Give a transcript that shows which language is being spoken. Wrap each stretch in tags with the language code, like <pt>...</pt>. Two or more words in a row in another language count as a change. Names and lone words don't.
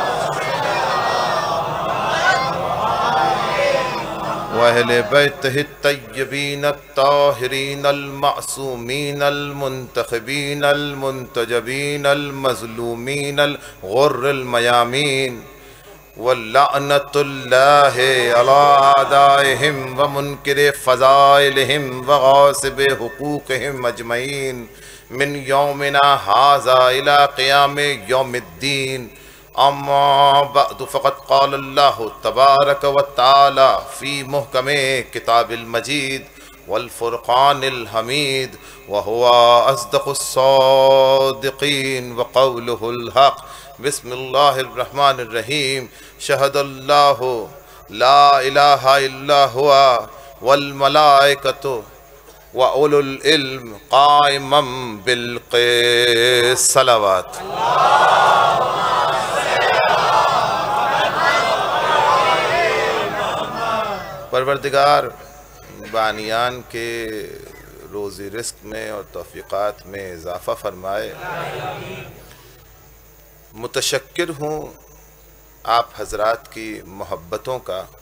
<ar>وأهل بيته الطيبين الطاهرين المعصومين المنتخبين المنتجبين المظلومين الغر الميامين واللعنة الله على أعدائهم ومنكري فضائلهم وغاصبي حقوقهم أجمعين من يومنا هذا إلى قيام يوم الدين. أما بعد فقد قال الله تبارك وتعالى في محكم كتابه المجيد والفرقان الحميد وهو أصدق الصادقين وقوله الحق. بسم الله الرحمن الرحيم شهد الله لا إله إلا هو والملائكة وأولو العلم قائما بالقسط.</ar> <ur>सलावत। پروردگار بانیان کے روزی رزق میں اور توفیقات میں اضافہ فرمائے. متشکر ہوں آپ حضرات کی محبتوں کا.</ur>